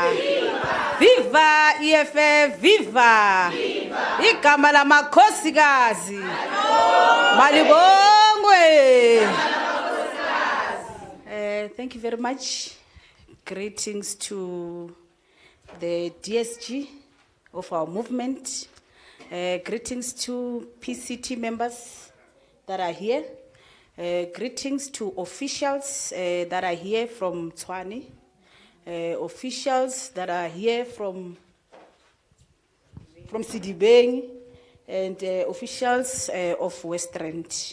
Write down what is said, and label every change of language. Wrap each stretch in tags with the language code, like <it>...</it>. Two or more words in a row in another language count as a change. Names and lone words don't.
<en>Viva EFF, viva.</en> <zu>Igama lamakhosikazi. Malibongwe.</zu> <en>Thank you very much. Greetings to the DSG of our movement. Greetings to PCT members that are here. Greetings to officials that are here from Tshwane, officials that are here from Sidibeng, and officials of Western.</en>